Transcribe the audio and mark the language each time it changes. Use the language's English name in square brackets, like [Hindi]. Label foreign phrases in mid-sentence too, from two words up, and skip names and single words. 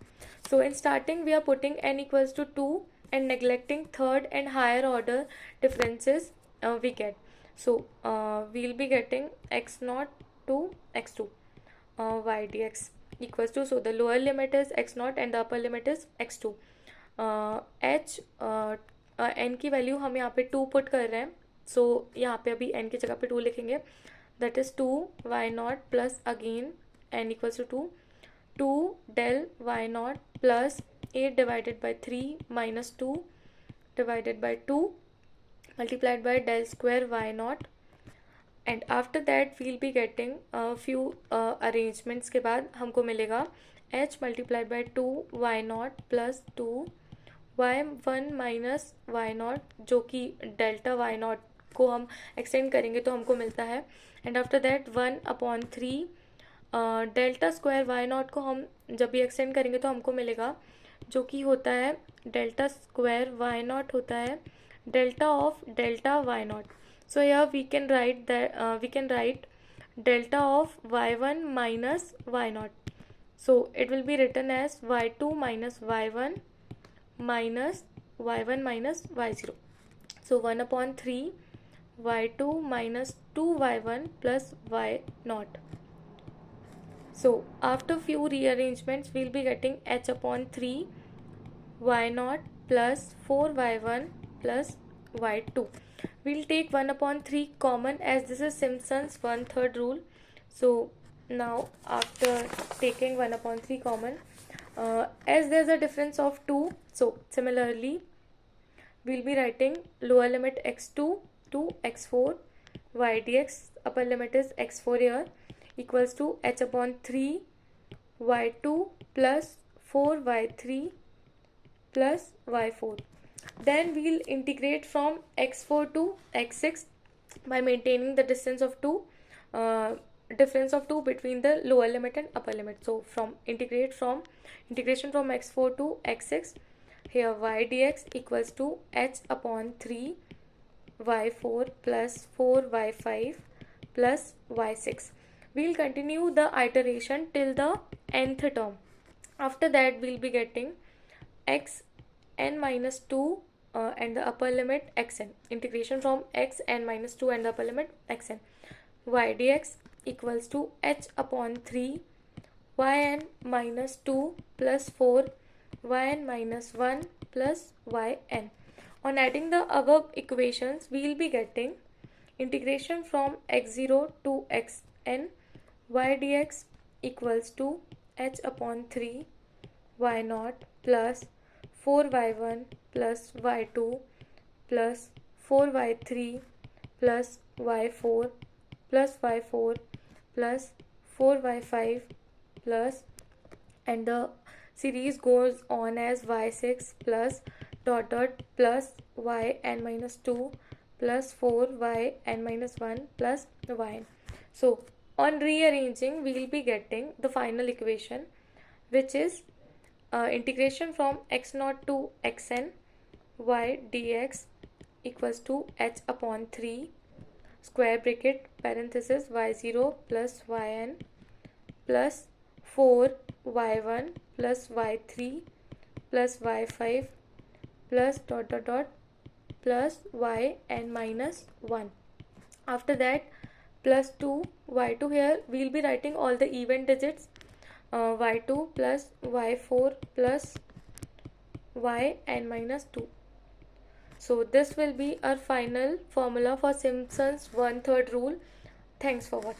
[English] So in starting we are putting n equals to 2 and neglecting third and higher order differences we get. So we'll be getting x0 to x2 y dx equals to, so the lower limit is x0 and the upper limit is x2. [Hindi] h n की वैल्यू हम यहाँ पे 2 पुट कर रहे हैं, सो यहाँ पे अभी n की जगह पे 2 लिखेंगे, [English] that is 2 y naught plus again n equals to 2 del y naught plus 8 divided by 3 minus 2 divided by 2 multiplied by del square y naught, and after that we'll be getting a few arrangements [Hindi] के बाद हमको मिलेगा [English] h multiplied by 2 y naught plus 2 y1 minus y naught, [Hindi] जो कि [English] delta y naught [Hindi] को हम एक्सटेंड करेंगे तो हमको मिलता है, [English] and after that 1/3 delta square y naught [Hindi] को हम जब भी एक्सटेंड करेंगे तो हमको मिलेगा, जो कि होता है [English] delta square y naught [Hindi] होता है [English] delta of delta y naught. so यहाँ we can write delta of y1 minus y naught. so it will be written as y2 minus y1 minus y1 minus y0. सो 1/3 y2 minus 2y1 plus y0. So after few rearrangements we'll be getting h/3 y0 plus 4y1 plus y2. We'll take 1/3 common as this is Simpson's 1/3 rule. So now after taking 1/3 common, as there's a difference of 2, so similarly we'll be writing lower limit x2 to x4 y dx, upper limit is x4 here, equals to h/3 y2 plus 4y3 plus y4. Then we'll integrate from x4 to x6 by maintaining the difference of 2 between the lower limit and upper limit. So from integration from x4 to x6, here y dx equals to h/3 y4 plus 4y5 plus y6. We'll continue the iteration till the nth term. After that we'll be getting xn minus 2 and the upper limit xn. Integration from xn minus 2 and the upper limit xn. Y dx equals to h/3 yn minus 2 plus 4 yn minus 1 plus yn. On adding the above equations, we will be getting integration from x0 to xn y dx equals to h/3 y0 plus 4y1 plus y2 plus 4y3 plus y4 plus y4 plus 4y5 plus, and the series goes on as y6 plus dot dot plus yn minus 2 plus 4 yn minus 1 plus yn. So on rearranging we will be getting the final equation, which is integration from x0 to xn y dx equals to h/3 square bracket parenthesis y0 plus yn plus 4 y1 plus y3 plus y5 plus dot dot dot plus yn minus 1. After that plus 2 y2, here we will be writing all the even digits, y2 plus y4 plus yn minus 2. So this will be our final formula for Simpson's 1/3 rule. Thanks for watching.